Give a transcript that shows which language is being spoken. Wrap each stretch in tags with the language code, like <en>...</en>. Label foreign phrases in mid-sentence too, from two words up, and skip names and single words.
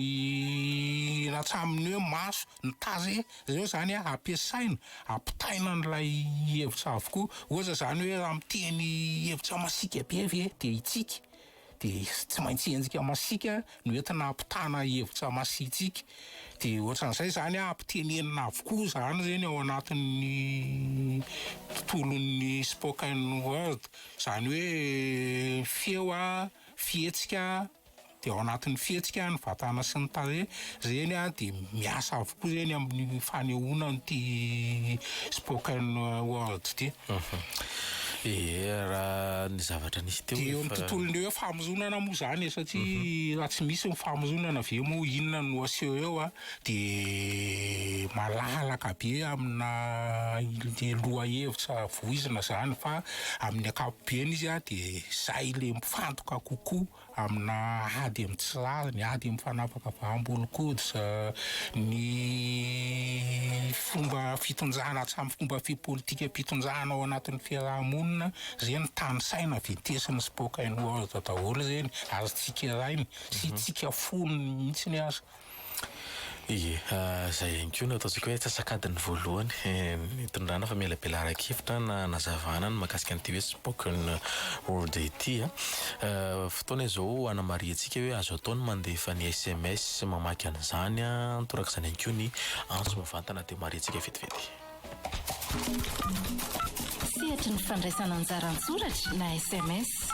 <mg>ny ratsaminy hoe maso ny taze zao zany ampiasaina ampitaina n'ilay hevitra avokoa ohatra zany hoe raha miteny hevitra masika be ve de itsika de tsy maintsy endrika masika no entina ampitana hevitra masitsika de ohatran'izay zany ampitenenina avokoa zany reny ao anatin'ny tontolon'ny</mg> <en>spoken word</en> <mg>zany hoe feo fihetsika de ao anatin'ny fihetsika ny vatana sy ny tarehy reny de miasa avokoa reny amin'ny fanehoana ny</mg> <en>spoken word</en> <mg>ty raha ny zavatra nisy teo de eo amin'ny tontolony hoe famoronana moa zany satria raha tsy misy ny famoronana ve moa inona no aseho eo de malalaka be amina le lohahevitra voizina zany fa amin'ny ankapobeny izy de zay le mifantoka kokoa amina ady amin'ny tsirariny ady amin'ny fanapaka vahambolon-koditra ny fomba fitonjana hatramin'ny fomba fipolitika mpitonjana ao anatin'ny fiarahamonina reny tany saina ventesina</mg> <en>spoken word</en> <mg>daholo reny ary tsika rainy sy tsika fony mihitsy ny azy zay ihany koa no ataontsika hoe tsasakadiny voalohany nitondrana fa mialabelara-kevitra na nazavana ny mahakasika an'ity hoe</mg> <en>spoken word</en> <mg>ity fotoana izao anamariantsika hoe azo ataony mandefa ny SMS mamaky an'izany toraka izany ihany koa ny antso mivantana de mariantsika vetivety Sehatry ny fandraisana anjara antsoratra na SMS.</mg>